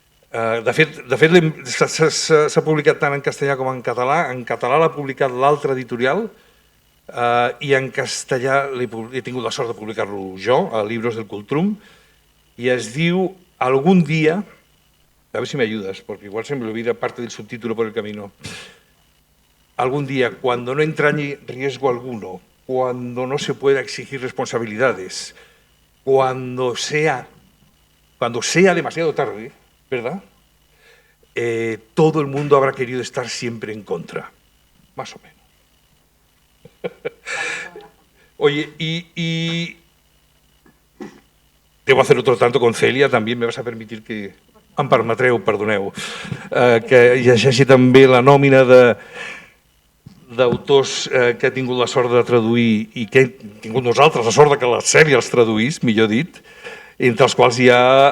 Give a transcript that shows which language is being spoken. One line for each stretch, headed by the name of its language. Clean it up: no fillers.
Catalan: De fet s'ha publicat tant en castellà com en català. En català l'ha publicat l'altre editorial i en castellà he tingut la sort de publicar-lo jo, a Libros del Cultrum, y es diu Algún día,
Spanish: a ver si me ayudas, porque igual se me olvida parte del subtítulo por el camino. Algún día, cuando no entrañe riesgo alguno, cuando no se pueda exigir responsabilidades, cuando sea demasiado tarde, ¿verdad? Todo el mundo habrá querido estar siempre en contra, más o menos. Oye, y debo hacer otro tanto con Celia, también me vas a permitir que...
Catalan: Em permetreu, perdoneu, que llegeixi també la nòmina d'autors que he tingut la sort de traduir i que hem tingut nosaltres la sort que la Cèlia els traduís, millor dit, entre els quals hi ha